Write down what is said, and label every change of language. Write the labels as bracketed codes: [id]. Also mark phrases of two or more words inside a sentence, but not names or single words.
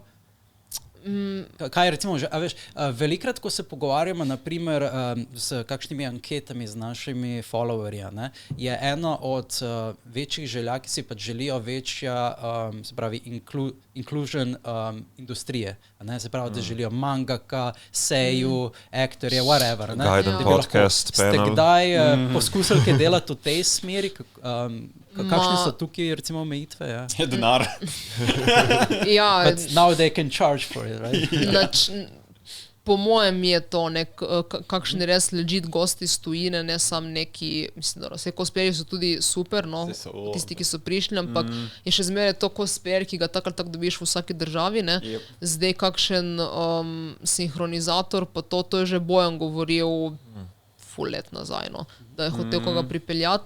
[sl] Kaj recimo, a veš, velikrat, ko se pogovarjamo naprimer s kakšnimi anketami z našimi followerji, ne, je eno od večjih želja, ki si pač želijo večja, se pravi, inclusion industrije, ne, se pravi, da želijo mangaka, seju, aktorje, whatever. Ne, Guiden podcast, panel. Ste kdaj poskusili kaj delati v tej smeri? Kakšne so tukaj recimo omejitve? Ja? Je denar. Ja, [en] But now they can charge for it, right? [sl] Po mojem je to kakšni res legit gosti iz tujine, ne sam neki, mislim, da vse cosplayerji so tudi super, no, tisti, ki so prišli, ampak je še zmeraj to cosplayer, ki ga tako ali tako dobiš v vsaki državi, ne. Zdaj kakšen sinhronizator, pa to je že Bojan govoril ful let nazaj, no, da je hotel koga pripeljati.